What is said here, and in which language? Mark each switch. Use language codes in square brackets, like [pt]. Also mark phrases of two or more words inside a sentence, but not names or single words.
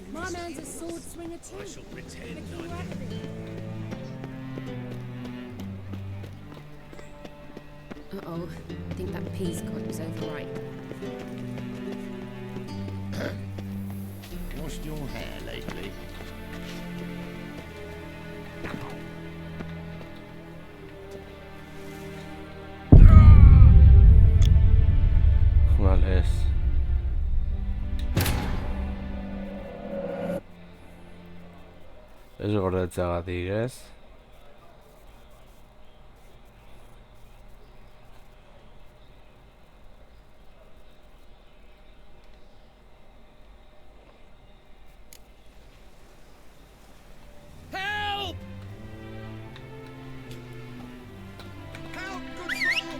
[en] My man's a sword swinger too. I shall pretend I Uh-oh, I think that peascod was overripe. Washed your hair lately? [es] Vale, es. [eu] Ez gordetzeagatik, ez? [en] Help! Help, good soul!